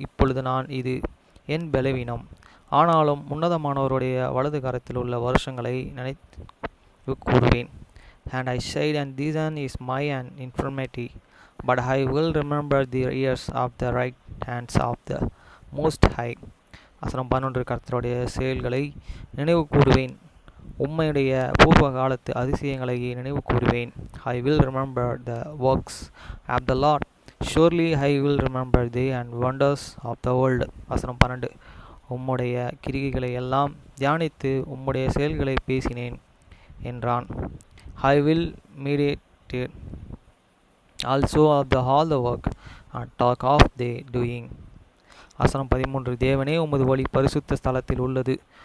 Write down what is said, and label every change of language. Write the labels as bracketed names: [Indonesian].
[Tamil] இப்பொழுது நான் இது என் பலவீனம், ஆனாலும் உன்னதமானவருடைய வலது கரத்தில் உள்ள வருஷங்களை நினைவு கூறுவேன். [English] And I said, and this is my infirmity, but I will remember the years of the right hands of the Most High. [Tamil] வசனம் 11. கர்த்தருடைய செயல்களை நினைவு கூறுவேன், உம்மையுடைய பூர்வ காலத்து அதிசயங்களை நினைவு கூறுவேன். [English] I will remember the works of the Lord. Surely I will remember the wonders of the world. [Tamil] வசனம் 12. உம்முடைய கிரிகைகளை எல்லாம் தியானித்து உம்முடைய செயல்களை பேசினேன் என்றான். [English] I will meditate also of all the work and talk of the doing. [Tamil] வசனம் 13. தேவனே, உமது வழி பரிசுத்த ஸ்தலத்தில் உள்ளது.